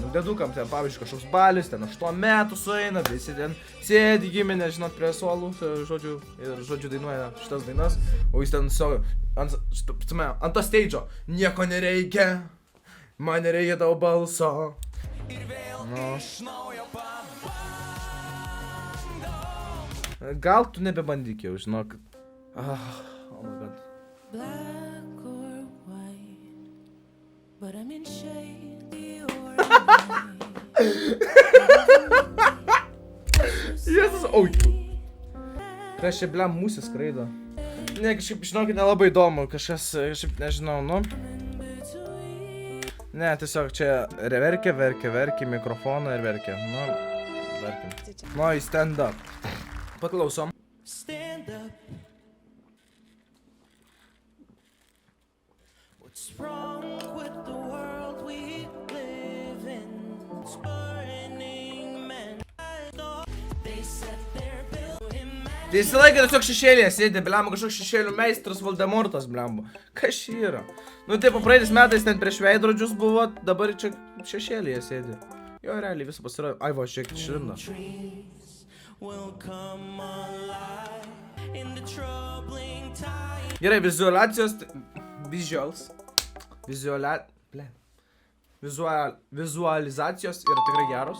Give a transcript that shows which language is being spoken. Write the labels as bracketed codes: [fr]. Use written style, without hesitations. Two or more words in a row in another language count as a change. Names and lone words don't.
[lt] Nu, Dėdukam ten, pavyzdžiui, kažkoks balis, ten 8 metų sueina, visi ten sėdi giminė, žinot, prie suolų, žodžiu, dainuoja šitas dainas. O jis ten ant to stage'o. Nieko nereikia, man nereikia tau balso. Nu. Gal tu nebebandyk jau, žinok. [en] Oh my god. Black or white, but I'm in shade Jėzus, oi. [lt] Kas čia, blem, musės skraido? Ne, kažkaip, žinokit, nelabai įdomu, kažkas, nežinau, nu. Ne, tiesiog čia verkia, mikrofoną ir verkia. Nu, verkim. Nu, į [en] stand up. [lt] Paklausom. [en] Stand up. What's wrong with the world we live in? It's burning men. They set their bill in man. [lt] Tai visą laiką tiesiog šešėlėje sėdė, blemba, kažkoks šešėlių meistras Voldemortas, blemba. Kas čia yra? Nu taip, praeitais metais ten prieš veidrodžius buvo, dabar čia šešėlėje sėdė. Jo, realiai visą pasirodė. Ai, va, šiek tiek šrinda. Gerai, vizualizacijos yra tikrai geros.